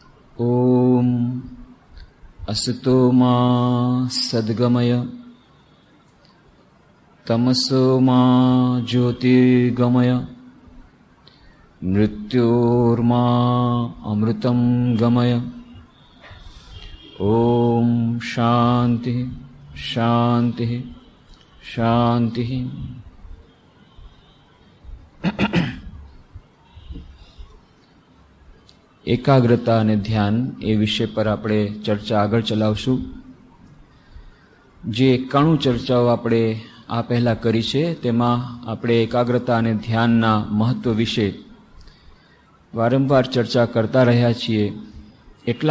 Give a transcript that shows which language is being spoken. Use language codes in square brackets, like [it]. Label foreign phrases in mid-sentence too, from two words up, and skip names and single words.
[sa] ओम असतो मा सद्गमय तमसो मा ज्योतिर्गमय मृत्योर्मा अमृतं गमय। ओम शांति शांति शांति। [gu] एकाग्रता અને ધ્યાન એ વિષય પર આપણે ચર્ચા આગળ ચલાવશું। જે 91 ચર્ચાઓ આપણે આ પહેલા કરી છે તેમાં આપણે એકાગ્રતા અને ધ્યાનના મહત્વ વિશે વારંવાર ચર્ચા કરતા રહ્યા છીએ, એટલા